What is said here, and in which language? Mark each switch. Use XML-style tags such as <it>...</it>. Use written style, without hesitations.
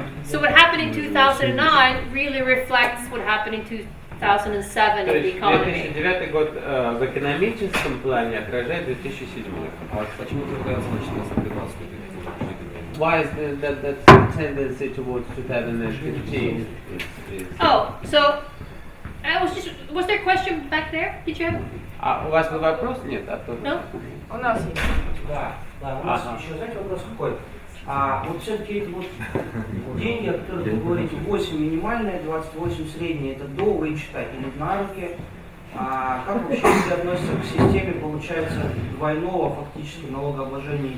<en>So what happened in 2009 really reflects what happened in 2007 in the economy.</en> <ru>2009 год в экономическом плане отражает 2007. Почему тогда началось 2015?</ru> <en>Why is that tendency towards 2015? Oh, so was there a question back there? Did you have?</en> <ru>А у вас был вопрос? Нет, а то...</ru> <en>No?</en> <ru>У нас есть. Да, у нас еще, знаете, вопрос какой? А вот все-таки эти вот деньги, о которых вы говорите, 8 минимальные, 28 средние, это до вычета или на руки, А как вообще люди относятся к системе, получается, двойного фактически налогообложения?</ru>